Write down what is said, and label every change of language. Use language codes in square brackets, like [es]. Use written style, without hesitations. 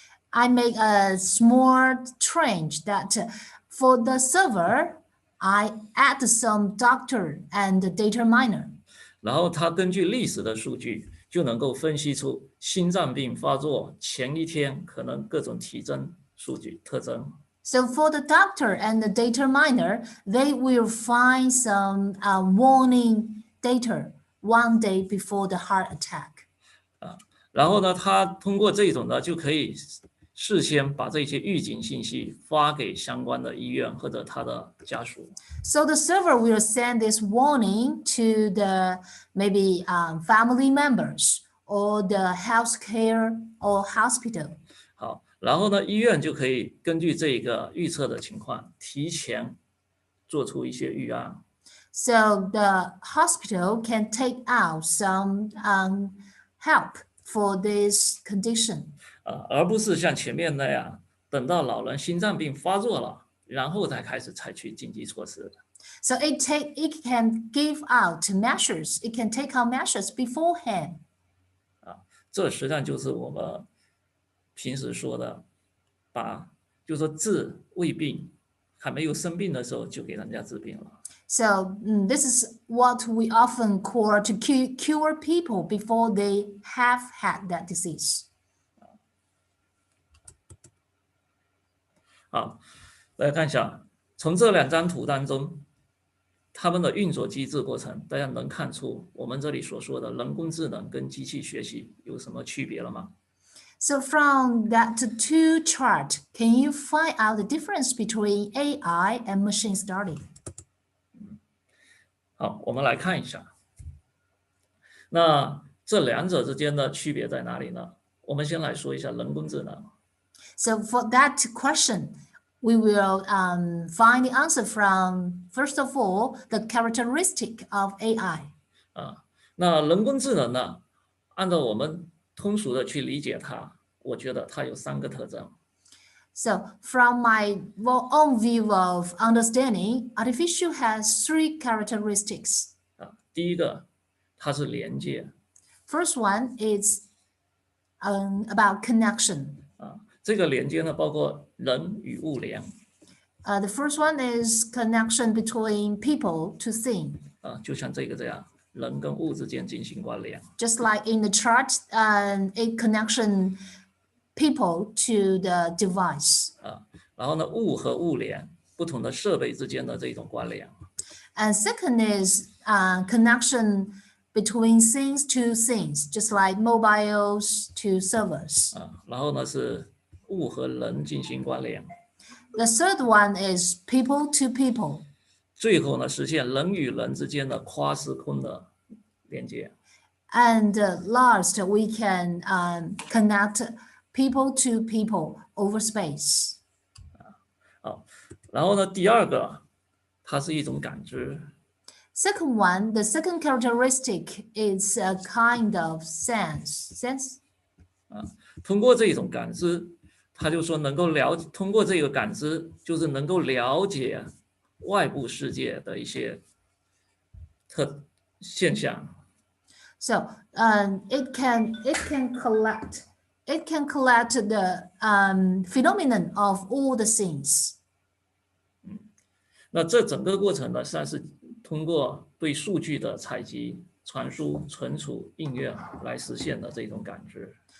[en] I make a small change that for the server, I add some doctor and data miner. [zh] 然后它根据历史的数据，就能够分析出心脏病发作前一天可能各种体征数据特征。 [en] So for the doctor and the data miner, they will find some warning data one day before the heart attack. [zh] 然后呢，他通过这种呢，就可以事先把这些预警信息发给相关的医院或者他的家属。 [en] So the server will send this warning to the maybe family members or the healthcare or hospital. [zh] 好，然后呢，医院就可以根据这个预测的情况，提前做出一些预案。 [en] So the hospital can take out some help for this condition. [zh] 而不是像前面那样，等到老人心脏病发作了，然后才开始采取紧急措施。 [en] So it can give out measures. It can take out measures beforehand. [zh] 这实际上就是我们平时说的，就说治未病，还没有生病的时候就给人家治病了。 [en] So this is what we often call to cure people before they have had that disease. [zh] 好，大家看一下，从这两张图当中，它们的运作机制过程，大家能看出我们这里所说的人工智能跟机器学习有什么区别了吗？ [en] So from that two chart, can you find out the difference between AI and machine study? [zh] 好，我们来看一下，那这两者之间的区别在哪里呢？我们先来说一下人工智能。 [en] So for that question, we will find the answer from, first of all, the characteristic of AI. [zh] 那人工智能呢，按照我们通俗的去理解它，我觉得它有3个特征。 [en] So from my own view of understanding, artificial has 3 characteristics. [zh] 第一个，它是连接。 [en] First one is about connection. [zh] 这个连接呢，包括人与物联。 [en] The first one is connection between people to thing. [zh] 就像这个这样，人跟物之间进行关联。 [en] Just like in the chart, it connection people to the device. [zh] 然后呢，物和物联，不同的设备之间的这种关联。 [en] And second is connection between things to things, just like mobiles to servers. [zh] 然后呢是物和人进行关联。 [en] The third one is people to people. [zh] 最后呢，实现人与人之间的跨时空的连接。 [en] And last, we can connect people to people over space. [zh] 好，然后呢，第二个，它是一种感知。 [en] Second one, the second characteristic is a kind of sense. [zh] 通过这种感知，他就说能够通过这个感知，就是能够了解外部世界的一些现象。 [en] So it can collect the phenomenon of all the things. [zh] 那这整个过程呢，实际上是通过对数据的采集、传输、存储、应用来实现的这种感知。